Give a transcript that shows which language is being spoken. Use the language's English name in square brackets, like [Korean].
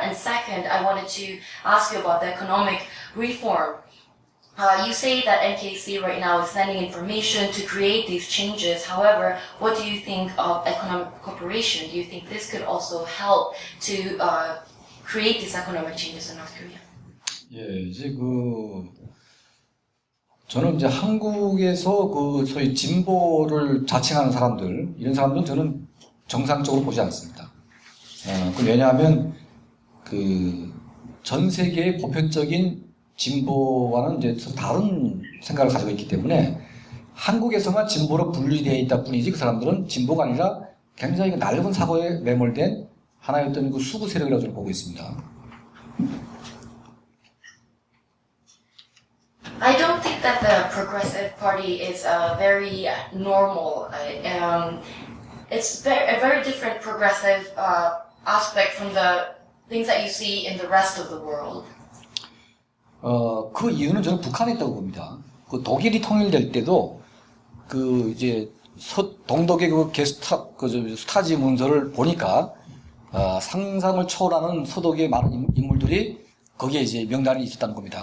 [English] And second, I wanted to ask you about the economic reform. You say that NKC right now is sending information to create these changes. However, what do you think of economic cooperation? Do you think this could also help to create these economic changes in North Korea? [Korean] 예, 이제 저는 이제 한국에서 소위 진보를 자칭하는 사람들, 이런 사람들은 저는 정상적으로 보지 않습니다. 왜냐하면 전 세계의 보편적인 진보와는 이제 다른 생각을 가지고 있기 때문에 한국에서만 진보로 분리되어 있다 뿐이지 그 사람들은 진보가 아니라 굉장히 넓은 사고에 매몰된 하나의 어떤 수구 세력이라고 저는 보고 있습니다. [English] I don't think that the Progressive Party is very normal. It's a very different progressive aspect from the things that you see in the rest of the world. [Korean] 그 이유는 저는 북한에 있다고 봅니다. 그 독일이 통일될 때도 그 이제 동독의 그 스타지 문서를 보니까 상상을 초월하는 서독의 많은 인물들이 거기에 이제 명단이 있었다는 겁니다.